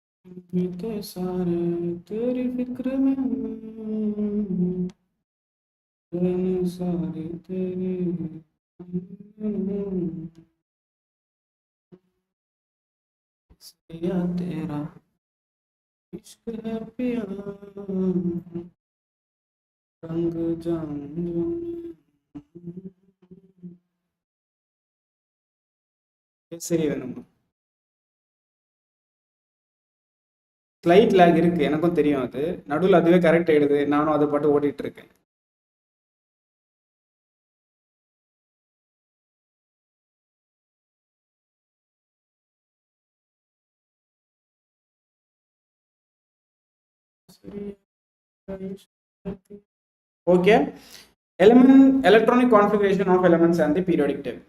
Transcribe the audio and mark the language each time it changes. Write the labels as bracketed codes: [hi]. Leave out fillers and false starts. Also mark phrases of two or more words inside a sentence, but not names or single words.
[hi] बीते सारे तेरी फिक्र में दिन सारे तेरी पिया तेरा इश्क है पिया रंग जाऊं [ta] சரி வேணுமா [en] slide lag [ta] இருக்கு எனக்கும் தெரியும் அது நடுவில் அதுவே கரெக்ட் ஆயிடுது நானும் அதை பாட்டு ஓடிட்டு இருக்கேன் [en] okay electronic configuration of elements and the periodic table.